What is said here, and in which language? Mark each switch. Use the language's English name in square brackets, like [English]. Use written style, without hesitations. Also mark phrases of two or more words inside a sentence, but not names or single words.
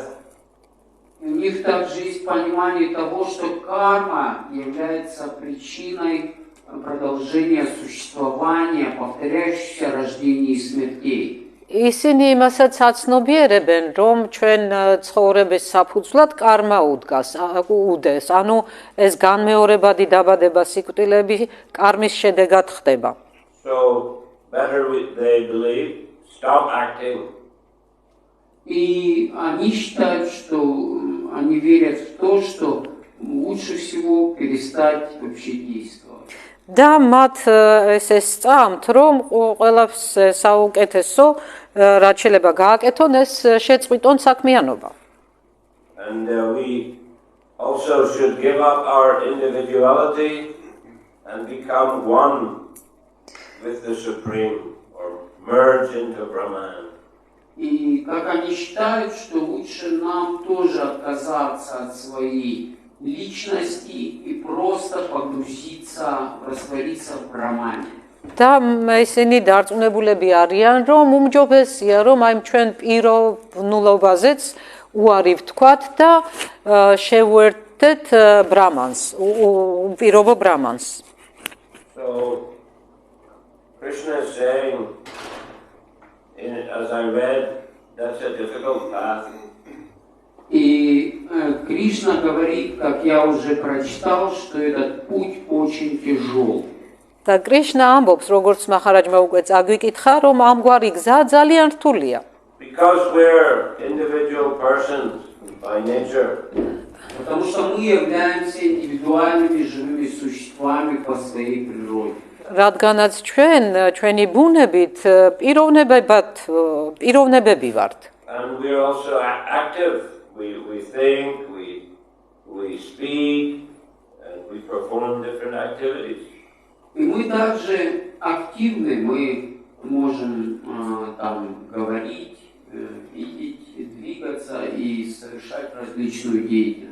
[Russian] У них также есть понимание того, что карма является причиной продолжения существования, повторяющихся рождений и смертей. [Georgian] ისინი იმასაც აცნობიერებენ, რომ ჩვენ ცხოვრების საფუძვლად კარმა უდეს, ანუ ეს განმეორებადი დაბადება სიკვდილები კარმის შედეგად ხდება. [English] So better they believe, stop acting. [Russian] И они считают, что они верят в то, что лучше всего перестать вообще действовать. [Georgian] და მათ ეს სწამთ, რომ ყველაფერს საუკეთესო რაც შეიძლება გააკეთონ, ეს შეწყვიტონ საქმიანობა. [English] And we also should give up our individuality and become one with the Supreme, or merge into Brahman. [Russian] И как они считают, что лучше нам тоже отказаться от своей личности и просто погрузиться, раствориться в Брахмане. [Georgian] და ისინი დარწმუნებულები არიან, რომ უმჯობესია, რომ აი ჩვენ პიროვნულობაზეც უარი ვთქვათ და შევუერთდეთ ბრამანს, უპირობო ბრამანს. [English] So Krishna is saying, as I read, that's a difficult path. [Russian] И Кришна говорит, как я уже прочитал, что этот путь очень тяжел. [Georgian] და კრიშნა ამბობს, როგორც მახარაჯმა უკვე წაგვიკითხა, რომ ამგვარი გზა ძალიან რთულია. [English] Because we're individual persons by nature. [Russian] Потому что мы являемся индивидуальными живыми существами по своей природе. [Georgian] რადგანაც ჩვენი ბუნებით პიროვნებები ვართ. [English] And we're also active. We think, we speak, and we perform different activities. [Russian] И мы также активны, мы можем там говорить, видеть, двигаться и совершать различную деятельность.